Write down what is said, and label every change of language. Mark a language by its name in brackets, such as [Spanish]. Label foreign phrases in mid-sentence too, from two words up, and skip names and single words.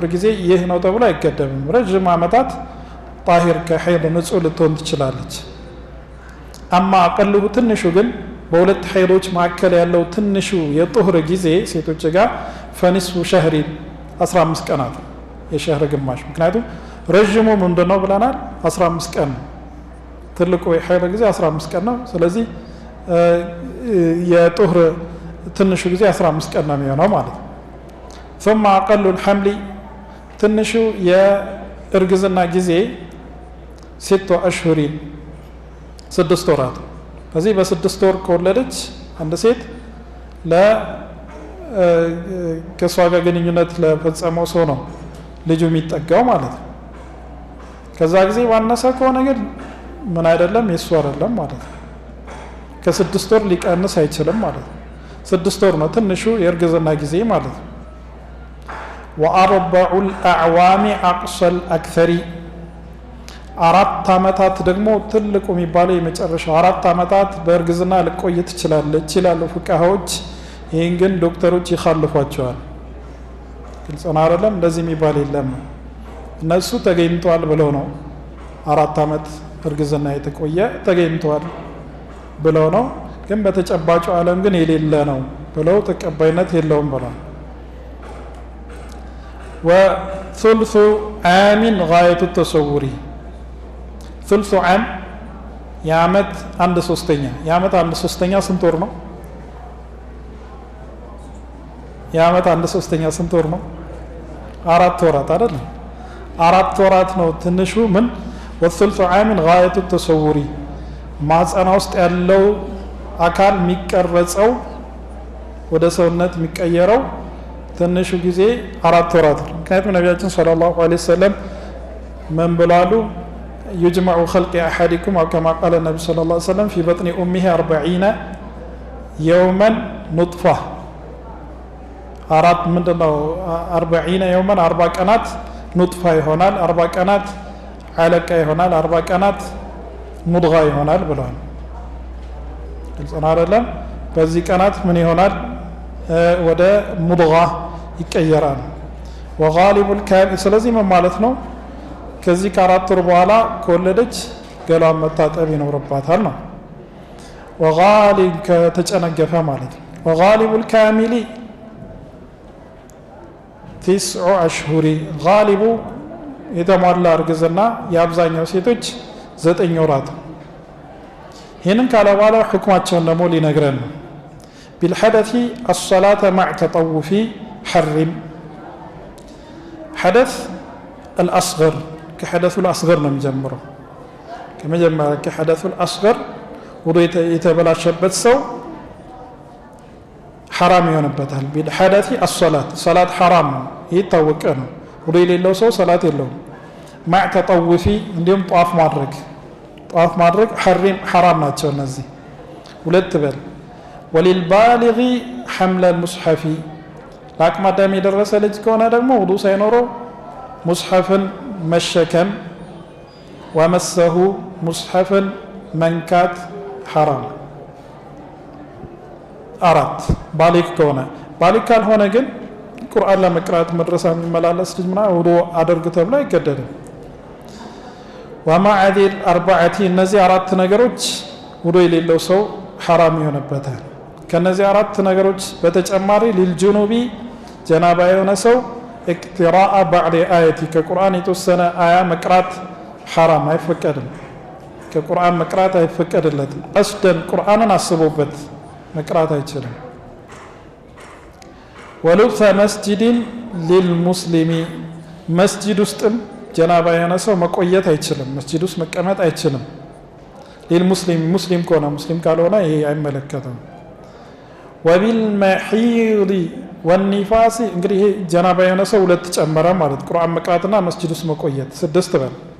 [Amharic] ጊዜ ይህ ነው ተብሎ አይገደብም። ረጅም ዓመታት ጣሂር ከሐይድ ንጹህ ልትሆን ትችላለች። [Arabic] أما أقله [Amharic] ትንሹ ግን በሁለት ሐይዶች መካከል ያለው ትንሹ የጡህር ጊዜ ሴቶች ጋር [Arabic] في نصف الشهر [Amharic] 15 ቀናት የሸህር ግማሽ። ምክንያቱም ረጅሙ ምንድነው ብለናል 15 ቀን ነው። ትልቁ የሐይድ ጊዜ 15 ቀን ነው። ስለዚህ የጡህር ትንሹ ጊዜ 15 ቀን ነው የሚሆነው ማለት ነው። [Arabic] ثم اقل الحمل [Amharic] ትንሹ የእርግዝና ጊዜ 6 አሽሁር 6 ወራት። ስለዚህ በ6 ወር ከወለደች አንድ ሴት ከሷ ጋር ግንኙነት ለፈጸመው ሰው ነው ልጁ የሚጠጋው ማለት ነው። ከዛ ጊዜ ባነሰ ከሆነ ግን ምን አይደለም የሱ አይደለም ማለት ነው። ከ6 ወር ሊቀንስ አይችልም ማለት ነው። 6 ወር ነው ትንሹ የእርግዝና ጊዜ ማለት ነው። [Arabic] وأربع الأعوام أقصى الأكثر [Amharic] 4 ዓመታት ደግሞ ትልቁ የሚባለው የመጨረሻው 4 ዓመታት በእርግዝና ልቆይ ትችላለች ይላሉ ፍቃሃዎች። ይህን ግን ዶክተሮች ይخالፏቸዋል። ግልጽ ነው አይደለም? እንደዚህ የሚባል የለም። እነሱ ተገኝቷል ብለው ነው 4 ዓመት እርግዝና የተቆየ ተገኝቷል ብለው ነው። ግን በተጨባጩ ዓለም ግን የሌለ ነው ብለው ተቀባይነት የለውም ብለው [Arabic] وثلث عام غاية التصور ثلث عام [Amharic] የዓመት 1/3 የዓመት 1/3 ስንት ወር ነው? የዓመት 1/3 ስንት ወር ነው? 4 ወራት አይደል? 4 ወራት ነው ትንሹ ምን [Arabic] وثلث عام غاية التصور [Amharic] ማህፀኗ ውስጥ ያለው አካል የሚቀረጸው ወደ ሰውነት የሚቀየረው ትንሹ ጊዜ 4 ወራት ነው። ምክንያቱም ነቢያችን [Arabic] صلى الله عليه وسلم [Amharic] ምን ብለዋል? [Arabic] يجمع خلق أحدكم أو كما قال النبي صلى الله عليه وسلم في بطن أمه 40 يوما نطفة 40 يوما [Amharic] 40 ቀናት ኑጥፋ ይሆናል፣ 40 ቀናት አለቃ ይሆናል፣ 40 ቀናት ሙድጋ ይሆናል ብለዋል። ግልጽ ነው አይደለም? በዚህ ቀናት ምን ይሆናል? ወደ ሙድጋ ይቀየራል። [Arabic] وغالب الكامل [Amharic] ስለዚህ ምን ማለት ነው? ከዚህ ከ4 ወር በኋላ ከወለደች ገላን መታጠብ ይኖርባታል ነው። وغالب ከተጨነገፈ ማለት ነው። [Arabic] وغالب الكامل 9 أشهر غالب [Amharic] የተሟላ እርግዝና የአብዛኛው ሴቶች 9 ወራት። ይህንን ካለ በኋላ ሁክማቸውን ደግሞ ሊነግረን ነው። [Arabic] بالحدث الصلاة مع تطوف حرم حدث الأصغر كحدث الأصغر [Amharic] ነው የሚጀምረው። ከመጀመሪያ [Arabic] كحدث الأصغر [Amharic] ወደ የተበላሸበት ሰው حرام ይሆንበታል። [Arabic] بالحدث الصلاة صلاة حرام [Amharic] ነው ይታወቀ ነው። ወደ የሌለው ሰው ሰላት የለውም። [Arabic] مع تطوف [Amharic] እንዲሁም ጧፍ ማድረግ حرام ናቸው እነዚህ ሁለት በል [Arabic] وللبالغ حمل المصحف [Amharic] ለአቅመ አዳም የደረሰ ልጅ ከሆነ ደግሞ ውዱ ሳይኖረው ሙስሐፍን መሸከም ወመሰሁ ሙስሐፍን መንካት ሐራም። 4 ባሊግ ከሆነ ባሊግ ካልሆነ ግን ቁርአን ለመቅራት መድረሳ የሚመላለስ ልጅ ምናምን ውዱ አድርግ ተብሎ አይገደድም። [Arabic] ومع ذي الأربعة [Amharic] እነዚህ 4 ነገሮች ውዱ የሌለው ሰው ሐራም ይሆንበታል። ከነዚህ 4 ነገሮች በተጨማሪ ሊልጁኑቢ ጀናባ የሆነ ሰው [Arabic] اقتراء بعض آية [Amharic] ከቁርአን የተወሰነ አያ መቅራት ሐራም አይፈቀድም። ከቁርአን መቅራት አይፈቀድለትም። ቀስደን ቁርአንን አስቦበት መቅራት አይችልም። [Arabic] ولبث مسجد للمسلم [Amharic] መስጂድ ውስጥም ጀናባ የሆነ ሰው መቆየት አይችልም፣ መስጂድ ውስጥ መቀመጥ አይችልም። ሙስሊም ከሆነ ሙስሊም ካልሆነ ይሄ አይመለከትም። [Arabic] وبالمحيض والنفاس [Amharic] እንግዲህ ይሄ ጀናባ የሆነ ሰው ሁለት ጨመረ ማለት ቁርአን መቅራትና መስጂድ ውስጥ መቆየት 6 በል።